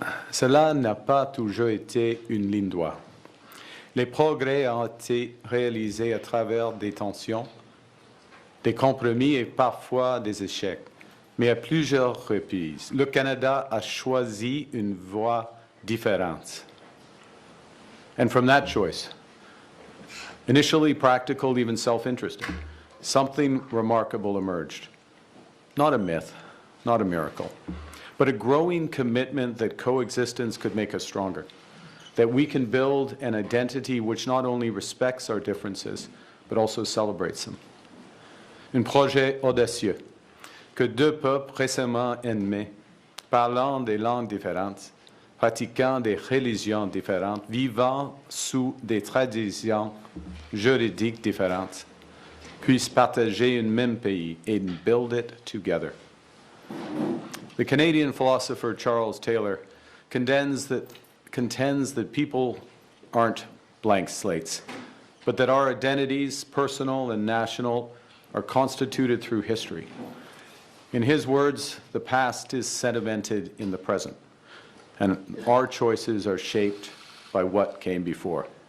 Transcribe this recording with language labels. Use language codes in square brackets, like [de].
[fr] Cela n'a pas toujours été une ligne droite. Les progrès ont été réalisés à travers des tensions, des compromis et parfois des échecs. Mais à plusieurs reprises, le Canada a choisi une voie différente. [en] And from that choice, initially practical, even self-interested, something remarkable emerged. Not a myth, not a miracle, but a growing commitment that coexistence could make us stronger, that we can build an identity which not only respects our differences, but also celebrates them. [fr] Un projet audacieux que deux peuples récemment ennemis, parlant des langues différentes, pratiquant des religions différentes, vivant sous des traditions juridiques différentes, puissent partager un même pays [en] and build it together. The Canadian philosopher Charles Taylor contends that people aren't blank slates, but that our identities, personal and national, are constituted through history. In his words, the past is sedimented in the present, and our choices are shaped by what came before.